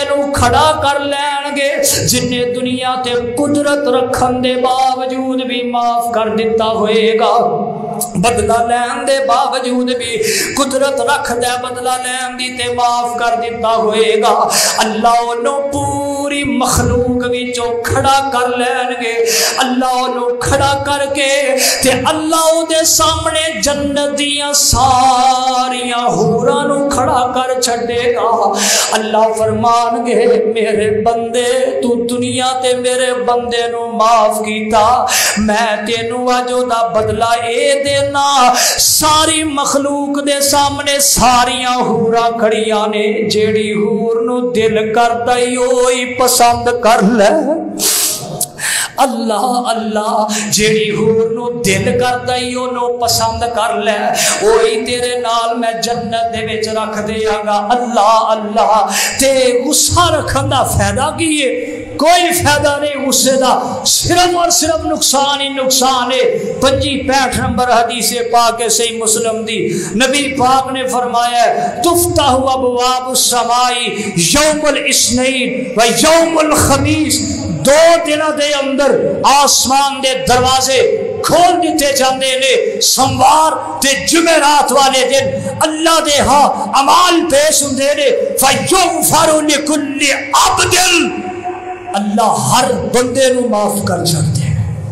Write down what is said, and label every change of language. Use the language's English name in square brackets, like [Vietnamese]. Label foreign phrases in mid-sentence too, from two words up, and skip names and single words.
[Punjabi] نو کھڑا کر لین گے جن نے دنیا تے قدرت رکھن دے باوجود بھی معاف کر دیتا ہوئے گا بدلہ لین دے باوجود بھی قدرت رکھ دے بدلہ لین دی تے معاف کر دیتا ہوئے گا اللہ انہوں پوری مخلوق وچوں کھڑا کر لین گے اللہ انہوں کھڑا کر کے تے اللہ دے سامنے جنت دیاں ساریاں حوراں نو کھڑا کر چھڑے گا اللہ فرمان گے میرے بندے تو دنیا تے میرے بندے نو معاف کیتا میں تینوں اجو دا بدلہ اے دینا ساری مخلوق دے سامنے ساریاں حوراں کھڑیاں نے جیڑی حور نو دل کردا ہی اوہی پسند کر لے اللہ اللہ جیڑی حور نو دل کردا ہی اونوں پسند کر لے اوہی تیرے نال میں جنت دے وچ رکھ دیاں گا اللہ اللہ تے غصہ رکھن دا فائدہ کی ہے کوئی فائدہ نہیں غصے دا، صرف اور صرف نقصان ہی نقصان ہے۔ 65 نمبر حدیث پاک ہے صحیح مسلم دی، نبی پاک نے فرمایا ہے [Arabic] تفتح ابواب السماء یوم الاثنین و یوم الخمیس، [Punjabi] 2 دنوں دے اندر آسمان دے دروازے کھول دیتے جاندے نے، سوموار تے جمعرات والے دن اللہ دے ہاں اعمال پیش ہوندے نے، [Arabic] فیغفر لکل عبد، [Punjabi] اللہ ہر بندے نو معاف کر چھڑتے ہیں،